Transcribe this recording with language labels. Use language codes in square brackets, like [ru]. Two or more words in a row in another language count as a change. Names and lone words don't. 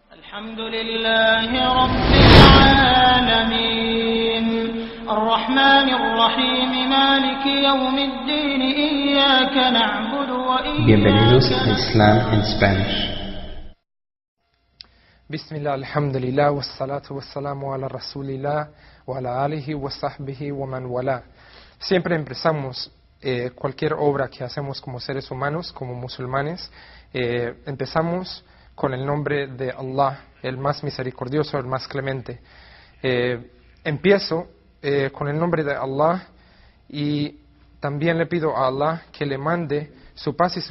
[ar] الحمد لله رب العالمين الرحمن الرحيم مالك يوم الدين إياك نعبد وإياك [es] Bienvenidos a Islam en Spanish. [ar] بسم الله، الحمد لله، والصلاة والسلام على رسول الله، وعلى آله وصحبه ومن والاه. [es] Siempre empezamos cualquier obra que hacemos como seres humanos, como musulmanes, empezamos con el nombre de Allah, el más misericordioso, el más clemente. Empiezo con el nombre de Allah y también le pido a Allah que le mande su paz y su